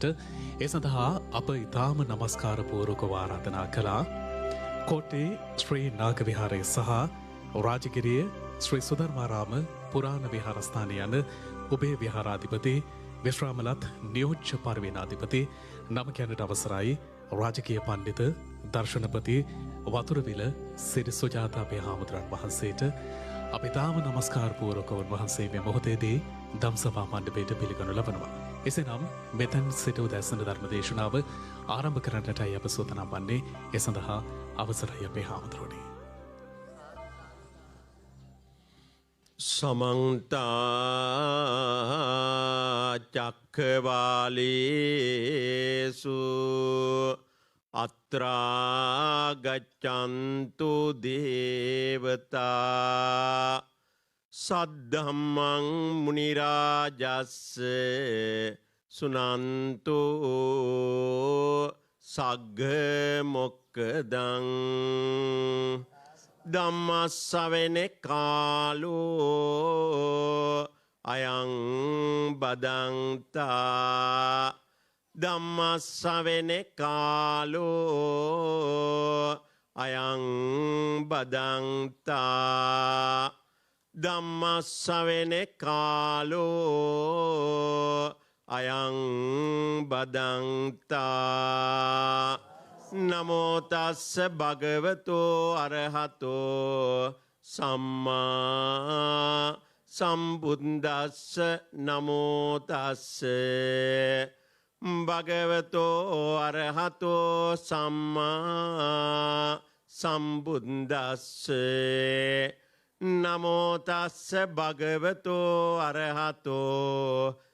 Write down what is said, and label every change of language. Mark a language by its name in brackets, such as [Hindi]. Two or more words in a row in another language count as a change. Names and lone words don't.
[Sinhala] ඒ සඳහා අප ඊටාම නමස්කාර පූර්වකව ආරාධනා කළා කෝට්ටේ ශ්‍රී නාග විහාරයේ සහ රාජගිරිය ශ්‍රී සුධර්මාරාම පුරාණ විහාරස්ථාන යන ඔබේ විහාරාධිපති විශ්‍රාමලත් නියෝජ්‍ය පරිවේනාධිපති නම කියන්නට අවසරයි රාජකීය පණ්ඩිත දර්ශනපති වතුරවිල සිරි සුජාතා හාමුදුරන් වහන්සේට අපි තාම නමස්කාර පූර්වකව වහන්සේ මේ මොහොතේදී ධම්සභා මණ්ඩපයට පිළිගනු ලබනවා. එසේනම් මෙතෙන් සිට උදැසන ධර්ම දේශනාව ආරම්භ කරන්නටයි අප සූදානම් වන්නේ. ඒ සඳහා අවසරයි අපේ හාමුදුරුවනි. [Pali] समन्त चक्रवालेषु अत्रा गच्छन्तु देवता सद्धम्मं मुनिराजस् सुनन्तु सग्ग मोक्खदं ධම්මස්සවෙන කාලෝ අයං බදන්තා ධම්මස්සවෙන කාලෝ අයං බදන්තා ධම්මස්සවෙන කාලෝ අයං බදන්තා නමෝ තස්ස භගවතෝ අරහතෝ සම්මා සම්බුද්දස්ස නමෝ තස්ස භගවතෝ අරහතෝ සම්මා සම්බුද්දස්ස නමෝ තස්ස භගවතෝ අරහතෝ